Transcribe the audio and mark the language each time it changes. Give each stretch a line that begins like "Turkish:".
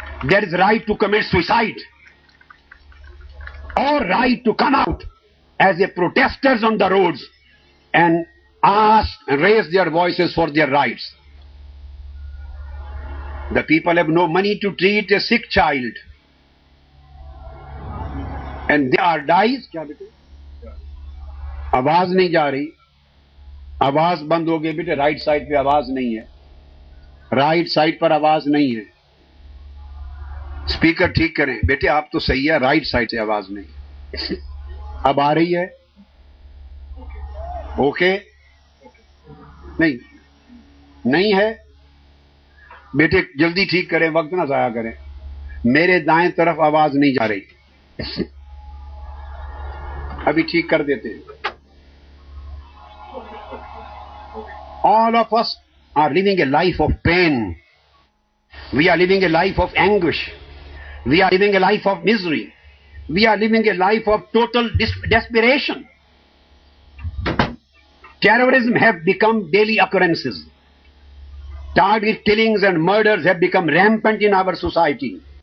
English: There is right to commit suicide, or right to come out as a protesters on the roads and ask and raise their voices for their rights. The people have no money to treat a sick child, and they are dies.
Urdu: کیا بیٹے آواز نہیں جا رہی, آواز بند ہو گئی بیٹے. Right side پہ آواز نہیں ہے, رائٹ سائڈ پر آواز نہیں ہے. اسپیکر ٹھیک کریں بیٹے, آپ تو صحیح ہے, رائٹ سائڈ سے آواز نہیں. اب آ رہی ہے؟ اوکے نہیں نہیں ہے بیٹے, جلدی ٹھیک کریں, وقت نہ ضائع کریں. میرے دائیں طرف آواز نہیں جا رہی, ابھی ٹھیک کر دیتے ہیں.
English: All of us are living a life of pain. We are living a life of anguish. We are living a life of misery. We are living a life of total desperation. Terrorism have become daily occurrences. Target killings and murders have become rampant in our society.